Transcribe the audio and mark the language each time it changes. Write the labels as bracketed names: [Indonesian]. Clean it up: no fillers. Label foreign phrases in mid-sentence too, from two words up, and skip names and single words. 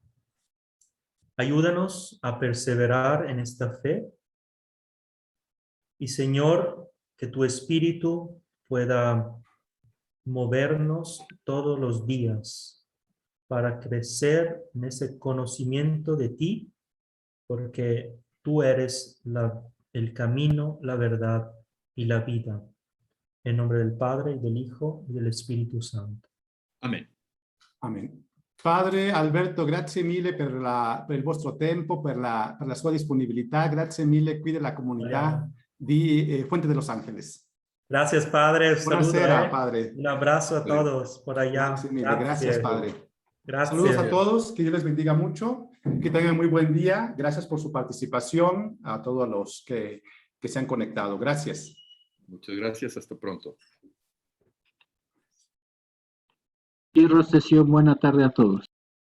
[Spanish] Ayúdanos a perseverar en esta fe y, Señor, que tu Espíritu pueda movernos todos los días para crecer en ese conocimiento de ti, porque tú eres el camino, la verdad y la vida. En nombre del Padre, y del Hijo, y del Espíritu Santo. Amen. Amen. [Italian] Padre Alberto, grazie mille per il vostro tempo, per la sua disponibilità, grazie mille qui della comunità di Fuente de los Ángeles. [Spanish] Gracias, Padre. [Italian] Buonasera, Padre. [Spanish] Un abrazo a todos por allá. [Italian] Grazie mille, [Spanish] gracias, Padre. Gracias. Saludos a todos, que Dios les bendiga mucho, que tengan muy buen día. Gracias por su participación, a todos los que se han conectado. Gracias. Muchas gracias, hasta pronto. Cierro sesión, buena tarde a todos.